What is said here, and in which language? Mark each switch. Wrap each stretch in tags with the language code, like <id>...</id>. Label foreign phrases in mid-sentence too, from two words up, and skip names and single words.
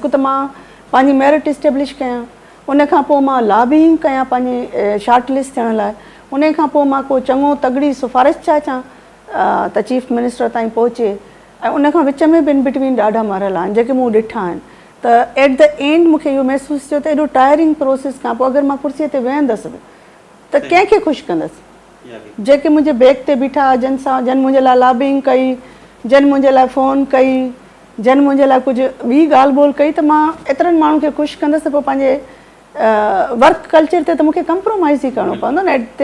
<sd>हिकु त मां पंहिंजी मेरिट इस्टेब्लिश कयां, उन खां पोइ मां लॉबिंग कयां पंहिंजी</sd> <en>short list</en> <sd>थियण लाइ, उन खां पोइ मां को चङो तगड़ी सिफ़ारिश अचां त</sd> <en>chief minister</en> <sd>ताईं पहुचे। ऐं उन खां विच में बि</sd> <en>in between</en> <sd>ॾाढा मरहल आहिनि जेके मूं ॾिठा आहिनि। त</sd> <en>at the end</en> <sd>मूंखे इहो महसूसु थियो त एॾो</sd> <en>tiring process</en> <sd>खां पोइ अगरि मां कुर्सीअ ते वेहंदसि बि त कंहिंखे ख़ुशि कंदसि? जेके मुंहिंजे बैक ते बीठा, जन मुंहिंजे लाइ लॉबिंग कई, जन मुंहिंजे लाइ फ़ोन कई, जन मुंहिंजे लाइ कुझु ॿी ॻाल्हि ॿोल कई, त मां एतिरनि माण्हुनि खे ख़ुशि कंदसि त पोइ पंहिंजे</sd> <en>work culture</en> <sd>ते त मूंखे कंप्रोमाइज़ ई करिणो पवंदो न।</sd>